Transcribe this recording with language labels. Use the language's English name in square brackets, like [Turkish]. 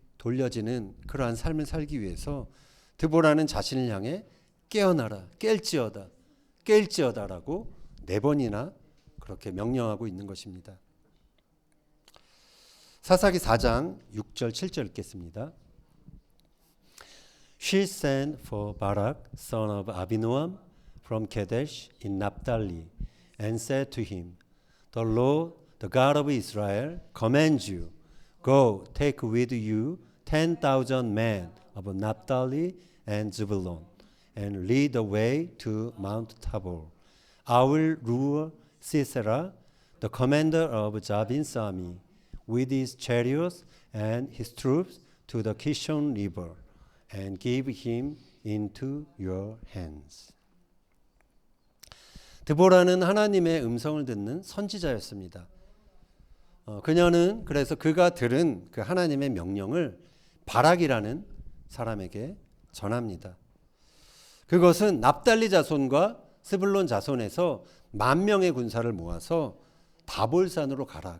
[Korean] 돌려지는 그러한 삶을 살기 위해서 드보라는 자신을 향해 깨어나라, 깰지어다라고 4번이나 그렇게 명령하고 있는 것입니다. 사사기 4장 6절 7절 읽겠습니다. [English] She sent for Barak, son of Abinoam, from Kadesh in Naphtali, and said to him, The Lord, the God of Israel, commands you, go, take with you 10,000 men of Naphtali and Zebulun, and lead the way to Mount Tabor. I will rule Sisera, the commander of Jabin's army, with his chariots and his troops to the Kishon River, and give him into your hands. [Korean] 드보라는 하나님의 음성을 듣는 선지자였습니다. 그녀는 그래서 그가 들은 그 하나님의 명령을 바락이라는 사람에게 전합니다. 그것은 납달리 자손과 스불론 자손에서 10,000명의 군사를 모아서 다볼산으로 가라.